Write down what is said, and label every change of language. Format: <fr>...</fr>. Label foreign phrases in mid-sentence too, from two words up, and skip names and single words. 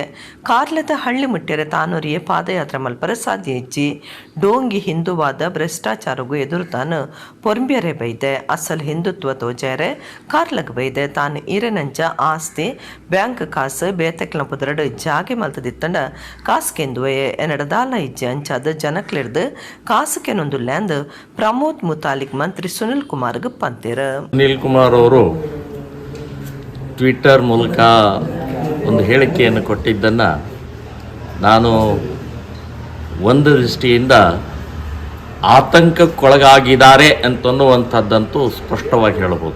<tcy>ಕಾರ್ಲದ ಹಳ್ಳಿ ಮುಟ್ಟೆರೆ ತಾನೂರಿಯೇ ಪಾದಯಾತ್ರೆ ಮಲ್ಪರ ಸಾಧ್ಯ ಇಜ್ಜಿ ಡೋಂಗಿ ಹಿಂದುವಾದ ಭ್ರಷ್ಟಾಚಾರಗೂ ಎದುರು ತಾನು ಪೊರ್ಂಬ್ಯರೆ ಬೈದೆ ಅಸಲ್ ಹಿಂದುತ್ವ ತೋಜಾರೆ ಕಾರ್ಲಗ್ ಬೈದೆ. ತಾನು ಈರನಂಚ ಆಸ್ತಿ ಬ್ಯಾಂಕ್ ಕಾಸು ಬೇತಕ್ಲ ಪುದರಡು ಜಾಗೆ ಮಲ್ತದಿತ್ತಂಡ ಕಾಸ್ಕೆಂದುವೆ ಎನಡದಾಲ ಇಜ್ಜೆ ಅಂಚಾದ ಜನಕ್ಲಿಡ್ದು ಕಾಸಕ್ಕೆ ನೊಂದುಲ್ಲೆ ಅಂದು ಪ್ರಮೋದ್ ಮುತಾಲಿಕ್ ಮಂತ್ರಿ ಸುನಿಲ್ ಕುಮಾರ್ಗೆ ಪಂತೇರ.</tcy> <kn>ಸುನಿಲ್ ಕುಮಾರ್ ಅವರು ಟ್ವಿಟ್ಟರ್ ಮೂಲಕ ಒಂದು ಹೇಳಿಕೆಯನ್ನು ಕೊಟ್ಟಿದ್ದನ್ನು ನಾನು ಒಂದು ದೃಷ್ಟಿಯಿಂದ ಆತಂಕಕ್ಕೊಳಗಾಗಿದ್ದಾರೆ ಅಂತನ್ನುವಂಥದ್ದಂತೂ ಸ್ಪಷ್ಟವಾಗಿ ಹೇಳ್ಬೋದು.</kn>